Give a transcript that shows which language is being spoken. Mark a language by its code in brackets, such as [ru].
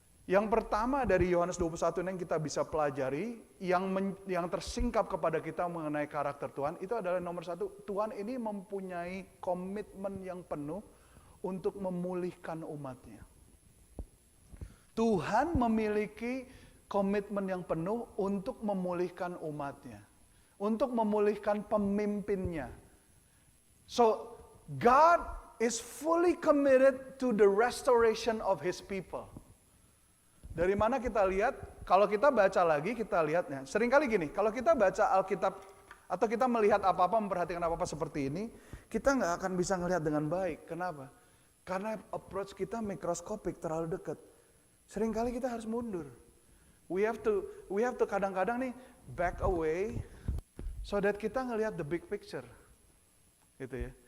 [id] Yang pertama dari Yohanes 21 yang kita bisa pelajari, yang tersingkap kepada kita mengenai karakter Tuhan, itu adalah nomor 1, Tuhan ini mempunyai komitmen yang penuh untuk memulihkan umatnya. Tuhan memiliki komitmen yang penuh untuk memulihkan umatnya. Untuk memulihkan pemimpinnya. [en] So, God is fully committed to the restoration of His people. [id] Dari mana kita lihat? Kalau kita baca lagi, kita lihatnya. Seringkali gini, kalau kita baca Alkitab, atau kita melihat apa-apa, memperhatikan apa-apa seperti ini, kita nggak akan bisa melihat dengan baik. Kenapa? Karena approach kita mikroskopik, terlalu dekat. Seringkali kita harus mundur. [en] We have to [id] kadang-kadang nih [en] back away so that [id] kita ngelihat [en] the big picture. [id] Gitu ya.